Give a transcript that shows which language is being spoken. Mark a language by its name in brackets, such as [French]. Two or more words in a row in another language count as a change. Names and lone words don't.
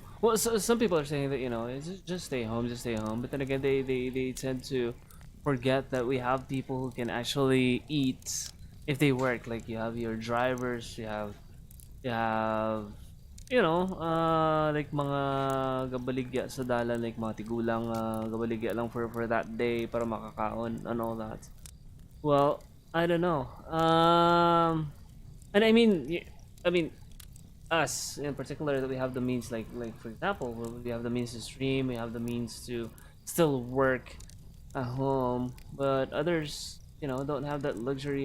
[English] Well, some people are saying that just stay home, just stay home. But then again, they tend to forget that we have people who can actually eat if they work. Like you have your drivers, you have like [Hiligaynon] mga gabaligya sa dalan, [English] like [Hiligaynon] mga tigulang gabaligya lang [English] for that day [Hiligaynon] para makakaon [English] and all that. Well, I don't know. And I mean, us in particular, that we have the means, like for example, we have the means to stream, we have the means to still work at home, but others don't have that luxury.